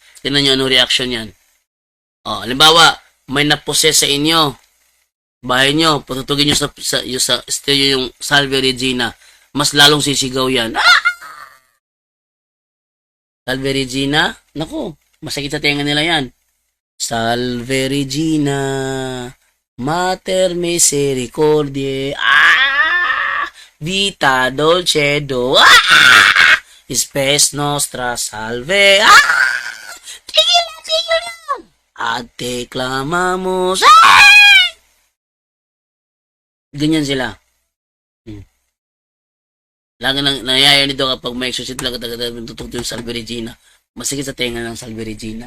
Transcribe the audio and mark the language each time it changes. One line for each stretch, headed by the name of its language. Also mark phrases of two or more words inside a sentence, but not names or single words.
Filipino: Tignan nyo anong reaction yan. Halimbawa, may na-possess sa inyo. Bahay nyo, patutugin nyo sa stereo yung Salve Regina, mas lalong sisigaw yan. Salve Regina, naku, masakit sa tenga nila yan.
Latin: Salve Regina, Mater Misericordiae, Vita Dolcedo, Spes Nostra Salve,
Filipino: tigil yan,
Latin: Ate clamamos,
Filipino: ganyan sila. Lagi nang nangyayari nito kapag may exorcism lang tutok yung Salve Regina. Masigit sa tenga ng Salve Regina.